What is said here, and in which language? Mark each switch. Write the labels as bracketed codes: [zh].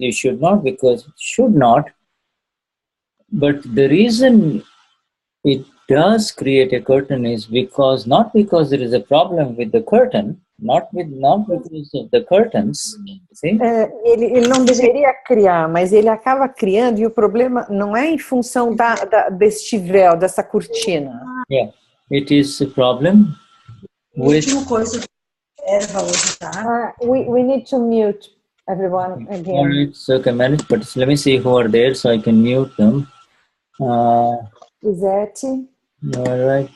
[en] You should not, but the reason it does create a curtain is not because there is a problem with the curtain, not because of the curtains. See? [pt] Ele não deveria criar, mas ele acaba criando, e o problema não é em função deste véu, dessa cortina. [en] Yeah, it is a problem with... We need to mute everyone again. All right, so a minute, but let me see who are there so I can mute them. Izete. All right.